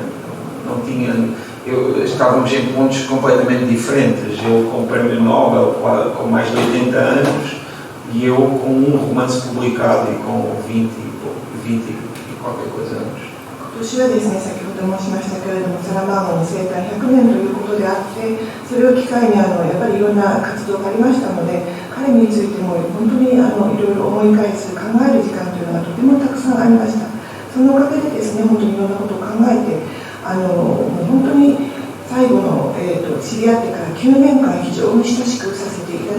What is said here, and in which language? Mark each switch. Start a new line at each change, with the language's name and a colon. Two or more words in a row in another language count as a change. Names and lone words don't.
Portuguese: Não tinha, estávamos em pontos completamente diferentes. Eu com o prémio Nobel com mais de 80 anos e eu com um romance publicado e com 20 e qualquer coisa anos.
Japanese: 今年はですね、先ほど申しましたけれども、サラマーゴの生誕100年ということであって、それを機会にやっぱりいろんな活動がありましたので、彼についても本当にいろいろ思い返す、考える時間というのがとてもたくさんありました。そのおかげでですね、本当にいろんなことを考えて、もう本当に最後の、知り合ってから9年間非常に親しくさせていただ